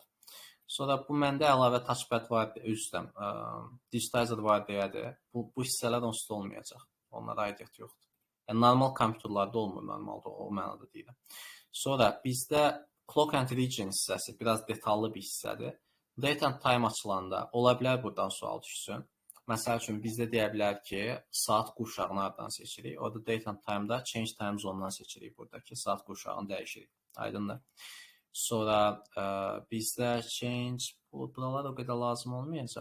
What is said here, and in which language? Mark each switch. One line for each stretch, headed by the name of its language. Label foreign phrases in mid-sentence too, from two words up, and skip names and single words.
Azerbaijani: Sonra bu məndə əlavə touchpad var, üstəm, digitizer var deyədir. Bu hissələr onsuz da olmayacaq. Onlara aidiyyət yoxdur. Yəni, normal kompüterlarda olmur, normalda o mənada deyirəm. Sonra bizdə Clock and Region hissəsi biraz detallı bir hissədir. Date and Time açılanda ola bilər buradan sual düşsün. Məsəl üçün bizdə deyə bilər ki, saat qurşağını hardan seçirik. Orada Date and Time-da Change Time Zone-dan seçirik buradakı saat qurşağını dəyişirik. Aydındır. Sonra bizdə Change, buralar o qədər lazım olmayacaq.